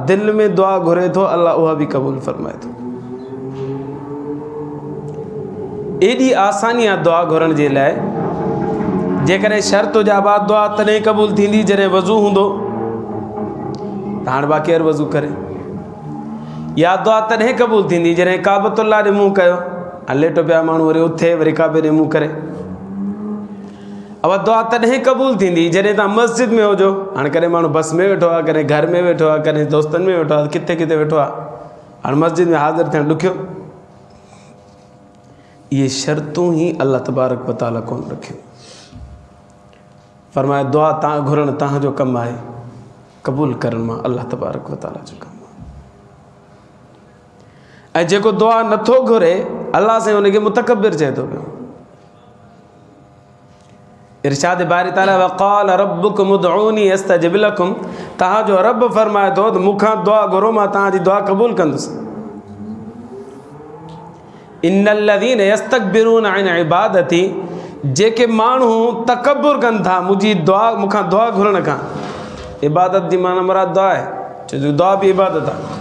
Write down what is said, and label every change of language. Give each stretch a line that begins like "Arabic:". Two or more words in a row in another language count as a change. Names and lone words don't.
Sindhi: दिलि में दुआ घुरे थो, अल्लाह उहा बि क़बूल फरमाए थो। एॾी आसानी आहे दुआ घुरण जे लाइ, जेकॾहिं शर्त हुजाबा दुआ तॾहिं क़बूल थींदी जॾहिं वज़ू हूंदो त हाणे बाक़ी केरु वज़ू करे, या दुआ तॾहिं क़बूल थींदी जॾहिं काबतुल्लाह ॾे मुंहुं कयो, लेटो पिया माण्हू वरी उथे वरी काबे ॾे मुंहुं करे। अब दुआ तॾहिं क़बूल थींदी जॾहिं तव्हां मस्जिद में हुजो। हाणे कॾहिं माण्हू बस में वेठो आहे, कॾहिं घर में वेठो आहे, कॾहिं दोस्तनि में वेठो आहे, किथे किथे वेठो आहे, हाणे मस्जिद में हाज़िर थियणु ॾुखियो। ये शर्तूं ही अल्लाह
Arabic: تبارك وتعالى
Sindhi: कोन रखियूं। फरमाए दुआ तव्हां घुरणु तव्हांजो कमु आहे, क़बूल करणु मां अल्लाह
Arabic: تبارك وتعالى
Sindhi: जो कमु आहे। ऐं जेको दुआ नथो घुरे, अल्लाह साईं हुनखे मुतकब्बिर चए थो पियो। इरशाद बारी ताला
Arabic: وقال ربكم ادعوني أستجب لكم,
Sindhi: तव्हांजो रब फरमाए थो त मूंखां दुआ घुरो, मां तव्हांजी दुआ क़बूल कंदुसि।
Arabic: إن الذين يستكبرون عن عبادتي,
Sindhi: जेके माण्हू तकब्बुर कनि था मुंहिंजी दुआ मूंखां दुआ घुरण खां। इबादत जी माना मुराद दुआ आहे, छो जो दुआ बि इबादत आहे।